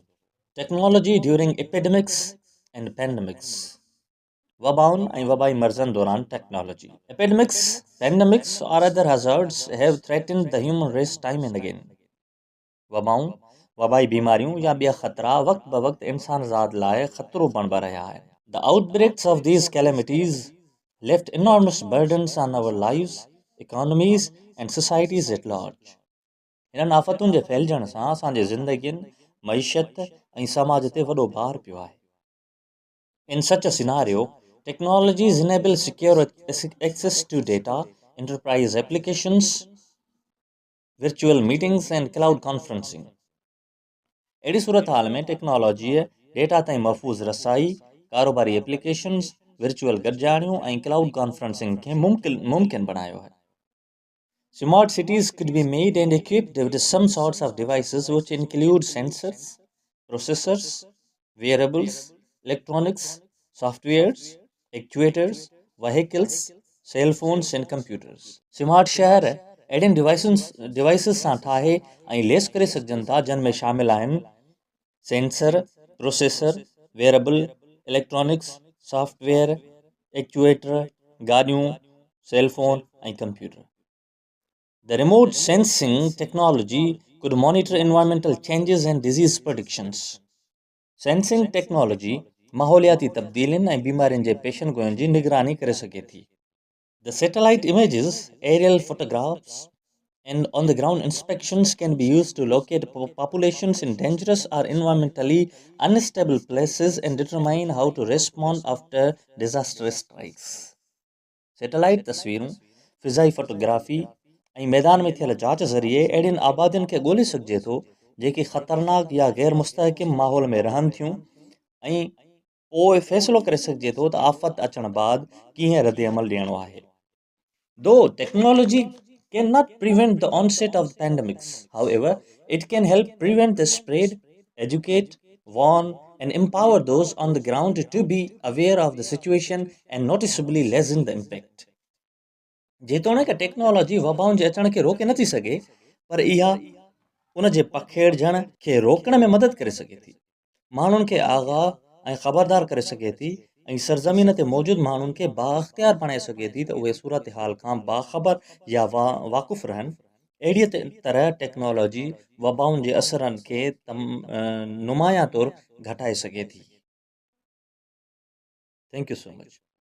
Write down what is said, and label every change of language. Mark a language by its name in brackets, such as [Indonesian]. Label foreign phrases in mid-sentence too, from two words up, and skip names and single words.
[English] Technology during epidemics and pandemics. [Sindhi] वबाउनि ऐं वबाई मर्ज़नि दौरान टेक्नोलॉजी. [English] Pandemics or other hazards have threatened the human race time and again. [Sindhi] वबाऊं, वबाई बीमारियूं या ॿिया ख़तरा वक़्त ब वक़्त इंसान ज़ात लाइ ख़तरो बणिबा रहिया आहिनि. [English] The outbreaks of these calamities left enormous burdens on our lives, economies and societies at large. [Sindhi] हिननि आफ़तुनि जे फैलजण सां असांजे ज़िंदगियुनि, मईशत ऐं समाज ते वॾो भार पियो आहे. [English] In such a scenario, technologies enable secure access to data, enterprise applications, virtual meetings and cloud conferencing. [Sindhi] अहिड़ी सूरत हाल में टेक्नोलॉजीअ डेटा ताईं महफ़ूज़ रसाई, कारोबारी एप्लीकेशन्स, वर्चुअल गॾिजाणियूं ऐं [English] cloud conferencing [Sindhi] खे मुमकिन बणायो है. [English] Smart cities could be made and equipped with some sorts of devices which include sensors, processors, wearables, electronics, softwares, actuators, vehicles, cell phones and computers. [Sindhi] Smart शहर अहिड़ियुनि डिवाइसिस सां ठाहे ऐं लेस करे सघजनि था जिन में शामिल आहिनि [English] sensor, processor, wearable, electronics, software, actuator, [Sindhi] गाॾियूं, [English] cell phone [Sindhi] ऐं कंप्यूटर. [English] The remote sensing technology could monitor environmental changes and disease predictions. Sensing technology [Sindhi] माहौलियाती तब्दीलियुनि ऐं बीमारियुनि जे पेशनगोइनि जी निगरानी करे सघे थी. [English] The satellite images, aerial photographs, and on-the-ground inspections can be used to locate populations in dangerous or environmentally unstable places and determine how to respond after disaster strikes. [Sindhi] Satellite तस्वीरूं, फिज़ाई फोटोग्राफी ऐं मैदान में थियल जांच ज़रिए अहिड़ियुनि आबादियुनि खे ॻोल्हे सघिजे थो जेके ख़तरनाक या गैर मुस्तहकिम माहौल में रहनि थियूं ऐं पोइ फ़ैसिलो करे सघिजे थो त आफ़त अचण बाद कीअं रद्द अमल ॾियणो आहे. [English] Though technology cannot prevent the onset of the pandemics, however, it can help prevent the spread, educate, warn, and empower those on the ground to be aware of the situation and noticeably lessen the impact. [Sindhi] जेतोणीकि टेक्नोलॉजी वबाउनि जे अचण खे रोके नथी सघे पर इहा उन जे पखेड़जण खे रोकण में मदद करे सघे थी. माण्हुनि खे आगाह ऐं ख़बरदार करे सघे थी ऐं सरज़मीन ते मौजूदु माण्हुनि खे बाख़्तियार बणाए सघे थी त उहे सूरत हाल खां बाख़बर या वाक़ुफ़ रहनि. अहिड़ीअ तरह टेक्नोलॉजी वबाउनि जे असरनि खे नुमाया तौरु घटाए सघे थी. [English] thank you so much.